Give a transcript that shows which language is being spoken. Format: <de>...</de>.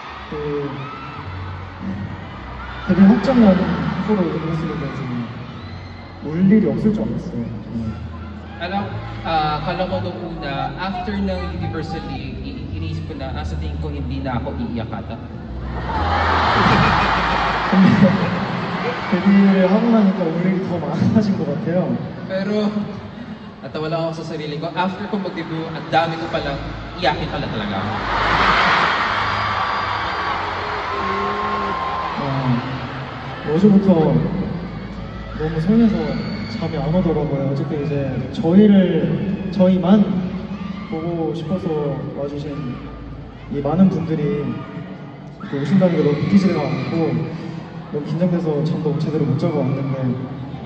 <ko>또 데뷔 확정날 프로 이랬으니까 지금 올 일이 없을 줄 알았어요. 정말.</ko> <tl>Akala ko nung una, after ng Universal League, iniisip ko na, sa tingin ko hindi na ako iiyak ata.</tl> <ko>근데 데뷔를 하고 나니까 올 일이 더 많아진 것 같아요.</ko> <tl>Pero, natawa lang ako sa sarili ko. After ko mag-debut, ang dami ko palang iyakin pala talaga ako.</tl> <ko>어제부터 너무 설레서 잠이 안 오더라고요. 어쨌든 이제 저희만 보고 싶어서 와주신 이 많은 분들이 이렇게 오신다는 게 너무 믿기지가 않고 너무 긴장돼서 잠도 제대로 못 자고 왔는데</ko>